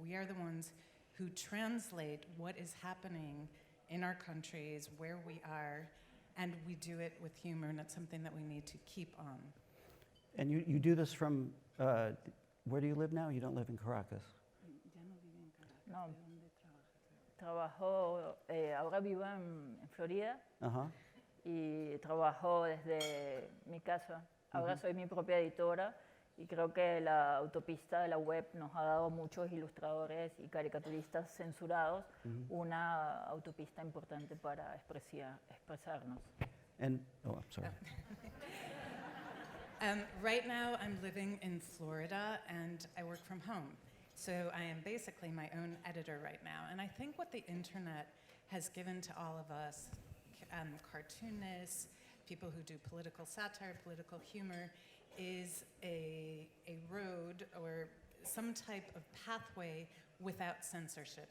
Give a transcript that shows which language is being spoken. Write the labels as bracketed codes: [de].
[en] We are the ones who translate what is happening in our countries, where we are, and we do it with humor, and it's something that we need to keep on. And you do this from, where do you live now? You don't live in Caracas. [es] No, trabajo, ahora vivo en Florida y trabajo desde mi casa. Ahora soy mi propia editora y creo que la autopista de la web nos ha dado a muchos ilustradores y caricaturistas censurados una autopista importante para expresarnos. [en] And, oh, I'm sorry. Right now, I'm living in Florida, and I work from home. So I am basically my own editor right now. And I think what the internet has given to all of us, cartoonists, people who do political satire, political humor, is a road or some type of pathway without censorship.